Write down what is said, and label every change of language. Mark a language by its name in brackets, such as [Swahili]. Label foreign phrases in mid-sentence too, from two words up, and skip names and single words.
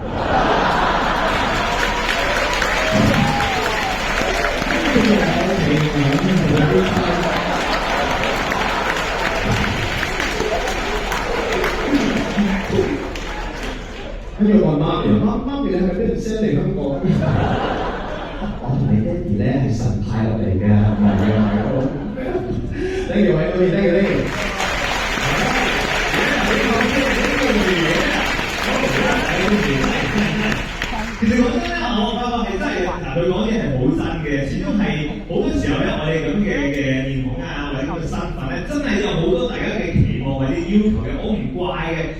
[Cantonese] 跟住我問媽咪，媽咪你係咪俾人 send 嚟香港？我同你爹哋咧係神派落嚟嘅，唔係嘅，唔係嘅。 [English] Thank you， [Cantonese] 偉哥 ， [English] thank you。 [Cantonese] 其實講真咧，我發覺係真係嗱，佢講嘢係好真嘅，始終係好多時候咧，我哋咁嘅面孔啊，或者咁嘅身份咧，真係有好多大家嘅期望或者要求嘅，我唔怪嘅。